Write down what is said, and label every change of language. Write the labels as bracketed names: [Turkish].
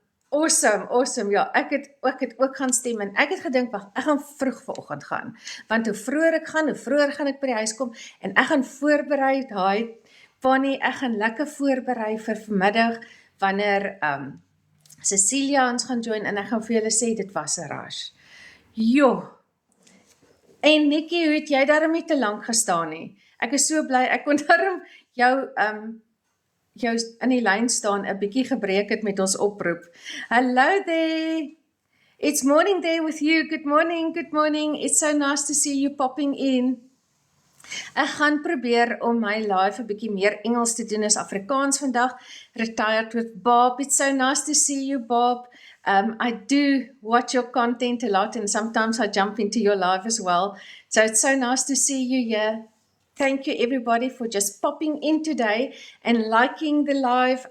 [Afrikaans] Awesome, ja, ek het ook gaan stem, en ek het gedink, wag, ek gaan vroeg vanoggend gaan, want hoe vroeër ek gaan, hoe vroeër gaan ek by die huis kom, en ek gaan voorberei, Bonnie, ek gaan lekker voorberei vir vanmiddag, wanneer Cecilia ons gaan join, en ek gaan vir julle sê, dit was 'n rush. Jo, en Nikki, hoe het jy daarom nie te lank gestaan nie? Ek is so bly, ek kon daarom jou in die lyn staan, 'n bietjie gebreek het met ons oproep. [English] Hello there, it's morning there with you, good morning, it's so nice to see you popping in. [Afrikaans] Ek gaan probeer om my live 'n bietjie meer Engels te doen as Afrikaans vandag. [English] Retired with Bob, it's so nice to see you Bob. I do watch your content a lot, and sometimes I jump into your live as well. So it's so nice to see you here. Thank you everybody for just popping in today and liking the live.